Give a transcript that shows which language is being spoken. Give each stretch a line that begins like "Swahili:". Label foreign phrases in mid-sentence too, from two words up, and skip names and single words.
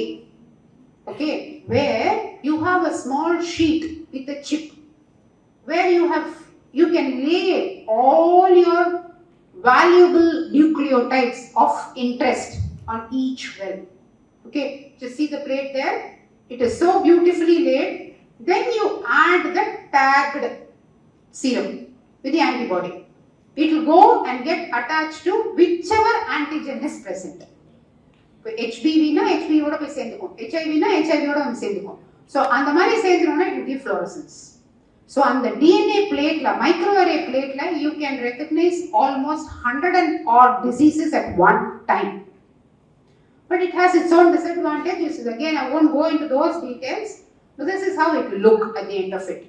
English: Okay, where you have a small sheet with a chip where you can lay all your valuable nucleotides of interest on each well. Okay, just see the plate there. It is so beautifully laid. Then you add the tagged serum with the antibody. It will go and get attached to whichever antigen is present.
Tamil: HBV னா HBV ஓட போய் சேந்துக்கும், HIV னா HIV ஓட சேந்துக்கும்.
English: So
Tamil: அந்த மாதிரி சேர்ந்துறோம்னா
English: it will give fluorescence. So on the DNA plate la, microarray plate la, you can recognize almost 100 and odd diseases at one time. But it has its own disadvantages. Again, I won't go into those details. But this is how it will look at the end of it.